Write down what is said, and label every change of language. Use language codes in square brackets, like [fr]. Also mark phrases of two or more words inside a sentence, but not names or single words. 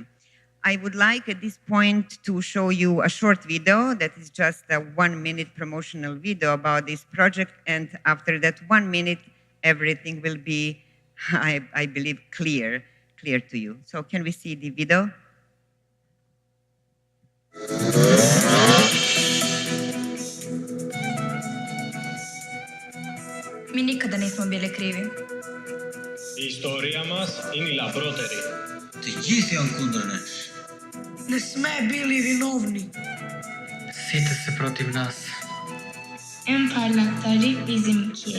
[en] I would like at this point to show you a short video that is just a 1-minute promotional video about this project, and after that 1 minute, everything will be, I believe, clear to you. So can we see the video? [sr] Mi nikada nismo bili krivi. [el] Η ιστορία μας είναι η λαμπρότερη. [sq] Të gjithë janë kundër nesh. [mk] Ne sme bili vinovni. Site se protiv nas. [tr] En parlaktari bizimki.